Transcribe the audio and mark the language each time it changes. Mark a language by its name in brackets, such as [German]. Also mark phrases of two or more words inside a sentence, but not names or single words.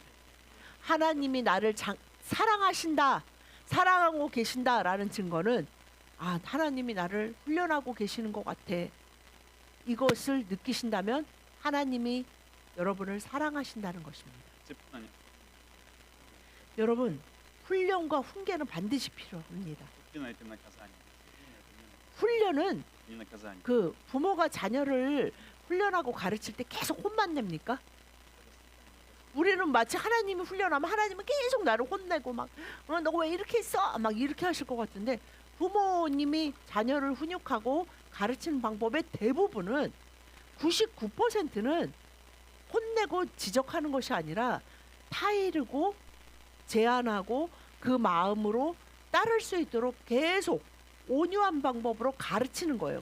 [Korean] 하나님이 나를 사랑하신다, 사랑하고 계신다라는 증거는 하나님이 나를 훈련하고 계시는 것 같아. 이것을 느끼신다면 하나님이 여러분을 사랑하신다는 것입니다. Disciplina 여러분, 훈련과 훈계는 반드시 필요합니다. [Russian] это наказание. [Korean] 훈련은 [Russian] Не наказание. [Korean] 그 부모가 자녀를 훈련하고 가르칠 때 계속 혼만 냅니까? 우리는 마치 하나님이 훈련하면 하나님은 계속 나를 혼내고 막 너 왜 이렇게 했어? 막 이렇게 하실 것 같은데 부모님이 자녀를 훈육하고 가르치는 방법의 대부분은 99%는 혼내고 지적하는 것이 아니라 타이르고 제안하고 그 마음으로 따를 수 있도록 계속 온유한 방법으로 가르치는 거예요.